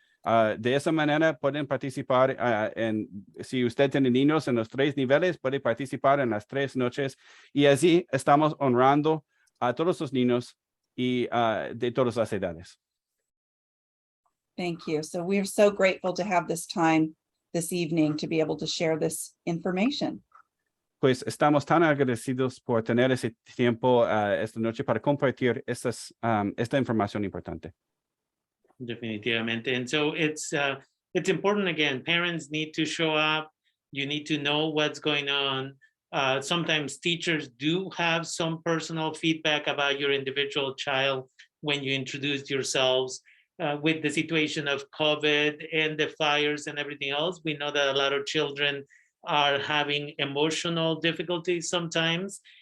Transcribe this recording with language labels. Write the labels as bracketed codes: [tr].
[es] De esa manera pueden participar si usted tiene niños en los 3 niveles, puede participar en las 3 noches y así estamos honrando a todos los niños y de todas las edades. [en] Thank you. So we are so grateful to have this time this evening to be able to share this information. [es] Pues estamos tan agradecidos por tener ese tiempo esta noche para compartir esta información importante. Definitivamente. [en] And so it's important, again, parents need to show up. You need to know what's going on. Sometimes teachers do have some personal feedback about your individual child when you introduce yourselves. With the situation of COVID and the fires and everything else, we know that a lot of children are having emotional difficulties sometimes.